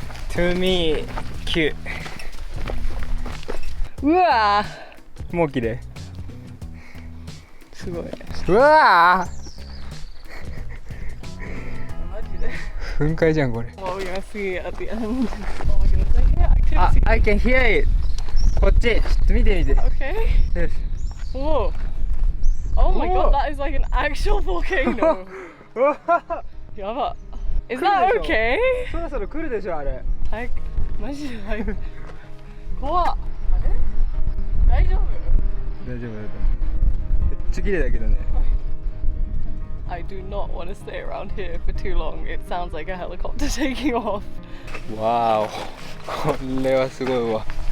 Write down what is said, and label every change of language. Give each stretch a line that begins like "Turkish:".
English: To me, 9. うわー
Japanese: もう綺麗。すごい。うわーマジで。噴火じゃんこれ。
English: What are we gonna see at the end? Oh my goodness, I can't I can hear it.
Japanese: こっち、ちょっと見てみて。
English: Okay.
Japanese: よし
English: Whoa. Oh my Whoa. god, that is like an actual volcano. うわ
Japanese: やば。
English: Is that okay?
Japanese: そろそろ来るでしょあれ。はいマジでlike怖っ。あれ大丈夫？大丈夫だと思う。めっちゃ綺麗だけどね。
English: I do not want to stay around here for too long. It sounds like a helicopter taking off.
Japanese: わーお、これはすごいわ。